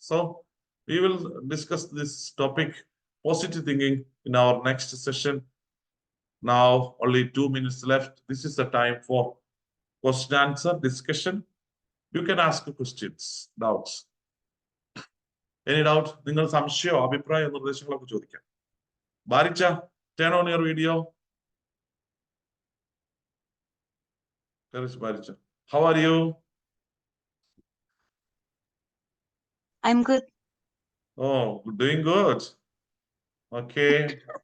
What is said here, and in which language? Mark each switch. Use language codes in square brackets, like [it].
[en] So we will discuss this topic, positive thinking, in our next session. Now only 2 minutes left. This is the time for question answer discussion. You can ask questions, doubts. Any doubt? [ml] നിങ്ങൾ സംശയോ അഭിപ്രായ നിർദ്ദേശങ്ങളൊക്കെ ചോദിക്കാം. [en] ബാരിച്ച, turn on your video. There is Barisha. How are you? I'm good. Oh, doing good. Okay.